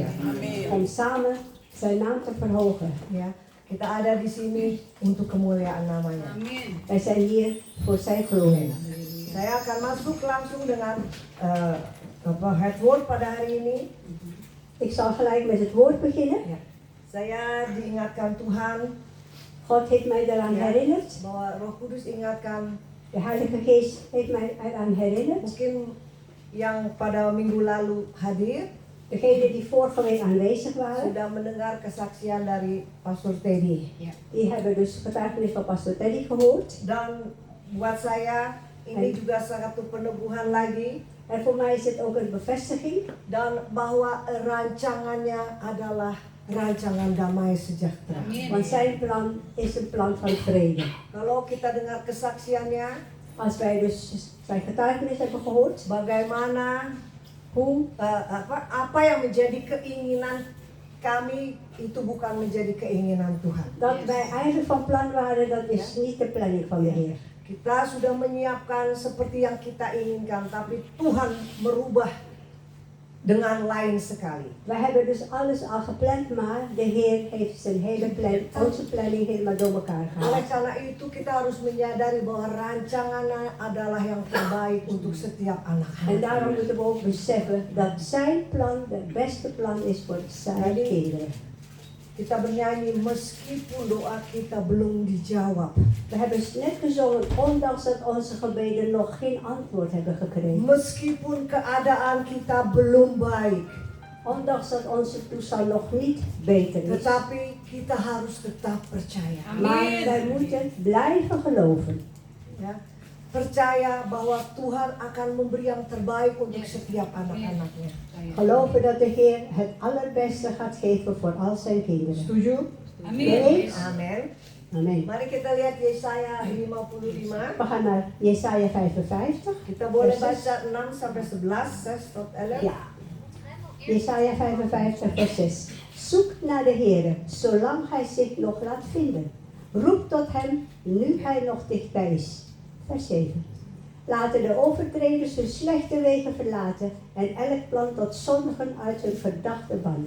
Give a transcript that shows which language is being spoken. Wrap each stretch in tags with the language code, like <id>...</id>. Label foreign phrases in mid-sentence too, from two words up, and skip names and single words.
<nl>om samen zijn naam te verhogen.</nl> <id>Ya, kita ada di sini untuk kemuliaan namanya.</id> <nl>Wij zijn hier voor zijn glorie.</nl> <id>Saya akan masuk langsung dengan</id> <nl>het woord</nl> <id>pada hari ini.</id> <nl>Ik zal gelijk met het woord beginnen.</nl> <id>Ya. Saya diingatkan Tuhan</id> <nl>God heeft mij daaraan herinnerd.</nl> <id>bahwa Roh Kudus ingatkan</id> <nl>De Heilige Geest heeft mij eraan herinnerd.</nl> <id>mungkin yang pada minggu lalu hadir</id> <nl>Degenen die vorige week aanwezig waren,</nl> <id>sudah mendengar kesaksian dari Pastor Teddy.</id> <nl>die hebben dus getuigenis van Pastor Teddy gehoord.</nl> <id>Dan buat saya ini juga satu peneguhan lagi</id> <nl>En voor mij is het ook een bevestiging</nl> <id>dan bahwa rancangannya adalah rancangan damai sejahtera.</id> <nl>want zijn plan is een plan van vrede.</nl> <id>Kalau kita dengar kesaksiannya,</id> <nl>Als wij dus zijn getuigenis hebben gehoord,</nl> <id>bagaimana apa yang menjadi keinginan kami itu bukan menjadi keinginan Tuhan.</id> <nl>dat wij eigenlijk van plan waren, dat is niet de planning van de Heer.</nl> <id>Kita sudah menyiapkan seperti yang kita inginkan, tapi Tuhan merubah dengan lain sekali.</id> <nl>Wij hebben dus alles al gepland, maar de Heer heeft zijn hele plan, onze planning helemaal door elkaar</nl> <id>Oleh</id> <nl>gehaald.</nl> <id>karena itu kita harus menyadari bahwa rancangannya adalah yang terbaik untuk setiap</id> <nl>En</nl> <id>anak-anak.</id> <nl>daarom moeten we ook beseffen dat zijn plan het beste plan is voor zijn kinderen.</nl> <id>Kita bernyanyi meskipun doa kita belum dijawab.</id> <nl>We hebben net gezongen, ondanks dat onze gebeden nog geen antwoord hebben gekregen.</nl> <id>Meskipun keadaan kita belum baik.</id> <nl>Ondanks dat onze toestand nog niet beter is.</nl> <id>Tetapi kita harus tetap percaya.</id> <nl>Maar wij moeten blijven geloven.</nl> <id>Ya. Percaya bahwa Tuhan akan memberi yang terbaik untuk setiap anak-anaknya.</id> <nl>Geloven dat de Heer het allerbeste gaat geven voor al zijn kinderen.</nl> <id>Setuju?</id> <nl>Eens?</nl> <id>Amin.</id> <nl>Amen.</nl> <id>Mari kita lihat Yesaya 55.</id> <nl>We gaan naar Jesaja 55.</nl> <id>Kita boleh</id> <nl>Vers 6.</nl> <id>baca 6 sampai 11, 6 tot 11.</id> <nl>Ja. Jesaja 55 vers 6. Zoek naar de Heer, zolang hij zich nog laat vinden. Roep tot hem, nu hij nog dichtbij is. Vers 7. Laten de overtreders hun slechte wegen verlaten en elk plan tot zondigen uit hun gedachten bannen.</nl>